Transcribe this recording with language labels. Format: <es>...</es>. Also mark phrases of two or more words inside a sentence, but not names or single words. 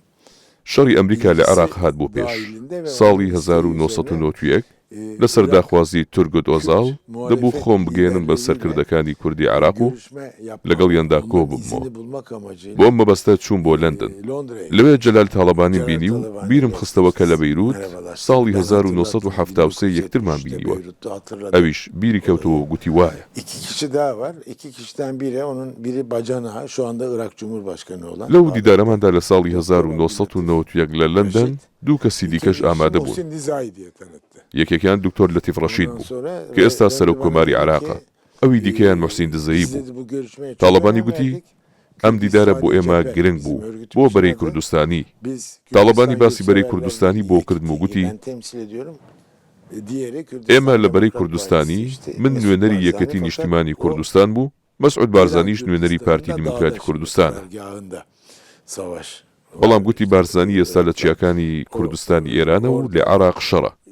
<ckb>شەڕی ئەمریکا لە عێراق هات بۆ پێش ساڵی 1991 لەسەر داخوازی تورگوت ئۆزاڵ دەبوو خۆم بگەێنم بە سەرکردەکانی کوردی عێراق و لەگەڵ یاندا کۆ ببمەوە بۆ ئەم مەبەستە چوون بۆ لەندەن لەوێ جەلال تاڵەبانی بینی و بیرم خستەوە کە لە بەیروت ساڵی 1973 یەکترمان بینیوە ئەویش بیری کەوتەوە گوتی وایە</ckb> <tr>İki kişi daha var. İki kişiden biri onun biri bacanağı şu anda Irak Cumhurbaşkanı olan.</tr> <ckb>لەو دیدارەماندا لە ساڵی 1991 لە لەندەن دوو کەسی دیکەش ئامادە بوون</ckb> <tr>Muhsin Dizai diye tanıttı.</tr> <ckb>یەکێکیان دکتۆر لەتیف ڕەشید بوو کە ئێستا سەرۆکۆماری عێراقە ئەوی دیکەیان موحسین دزایی بوو تاڵەبانی گوتی ئەم دیدارە بۆ ئێمە گرنگ بوو بۆ بەرەی کوردستانی تاڵەبانی باسی بەرەی کوردستانی بۆ کردم و گوتی ئێمە لە بەرەی کوردستانی من نوێنەری یەکەتی نیشتیمانی کوردستان بوو مەسعود بارزانیش نوێنەری پارتی دیموکراتی کوردستانە بەڵام گوتی بارزانی ئێستا لە چیاکانی کوردستانی ئێرانە و لە عێراق شەڕە</ckb>